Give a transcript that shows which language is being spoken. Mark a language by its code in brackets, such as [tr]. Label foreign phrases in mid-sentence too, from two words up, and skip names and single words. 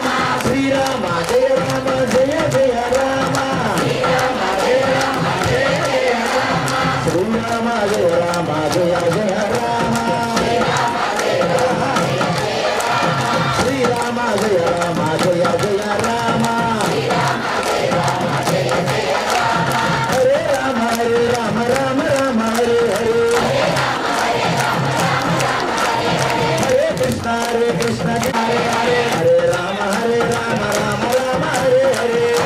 [sa] శ్రీరామ జయ రామ జయ జయ రామ. శ్రీరామ జయ రామ జయ జయ రామ. శ్రీరామ జయ రామ జయ జయ రామ. శ్రీరామ జయ రామ జయ జయ రామ. హరే రామ హరే రామ రామ రామ హరే హరే. హరే కృష్ణ హరే కృష్ణ హరే హరే. హరే రామ రామ రామ హరే హరే.